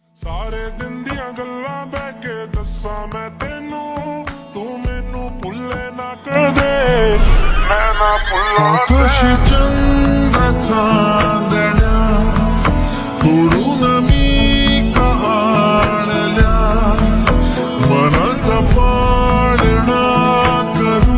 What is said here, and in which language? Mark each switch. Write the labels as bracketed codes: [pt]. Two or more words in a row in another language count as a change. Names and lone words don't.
[pa] ਸਾਰੇ ਦਿਨ ਦੀਆਂ ਗੱਲਾਂ ਬਹਿ ਕੇ ਦੱਸਾਂ ਮੈਂ ਤੈਨੂੰ, ਤੂੰ ਮੈਨੂੰ ਭੁੱਲੇ ਨਾ ਕਰ ਦੇ, ਮੈਂ ਨਾ ਭੁੱਲਾ [mr] आकाशी चंद्र चांदण्या तोडून मी का आणल्या मनाचा पाळणा करू.